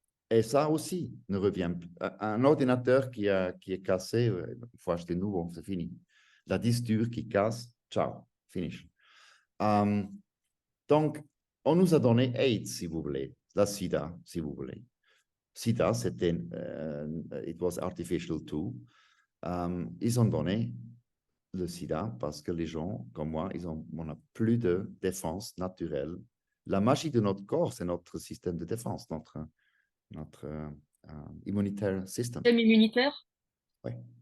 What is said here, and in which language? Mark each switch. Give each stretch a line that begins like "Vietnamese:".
French: Et ça aussi ne revient. Un ordinateur qui est cassé, il faut acheter nouveau, c'est fini. La disque dure qui casse, ciao, finish. Donc, on nous a donné AIDS, si vous voulez, la SIDA, si vous voulez. SIDA, c'était,
English: it was artificial too.
French: Ils ont donné le SIDA parce que les gens, comme moi, on n'a plus de défense naturelle. La magie de notre corps, c'est notre système de défense, notre immunitaire system. Système immunitaire? Oui.